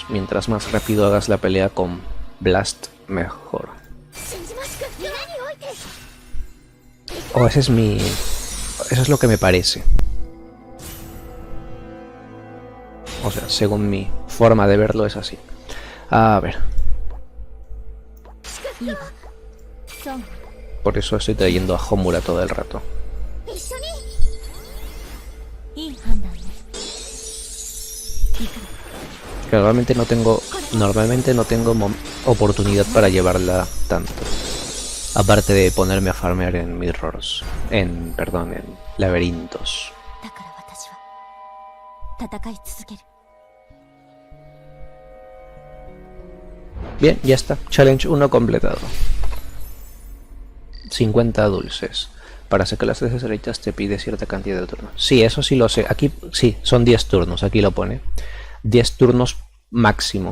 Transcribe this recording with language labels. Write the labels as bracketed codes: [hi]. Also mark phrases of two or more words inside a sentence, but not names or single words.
[es] Mientras más rápido hagas la pelea con blast, mejor. O ese es mi... Eso es lo que me parece. O sea, según mi forma de verlo es así. A ver, [ja] いいわそう [es] por eso estoy trayendo a Homura todo el rato. [ja] 一緒にいい判断ね行く [es] Que normalmente no tengo oportunidad para llevarla tanto. Aparte de ponerme a farmear en mirrors, en laberintos. [ja] だから私は戦い続ける [es] Bien, ya está. Challenge 1 completado. 50 dulces. Para sacar las 3 estrellitas te pide cierta cantidad de turnos. Sí, eso sí lo sé. Aquí sí, son 10 turnos. Aquí lo pone. 10 turnos máximo.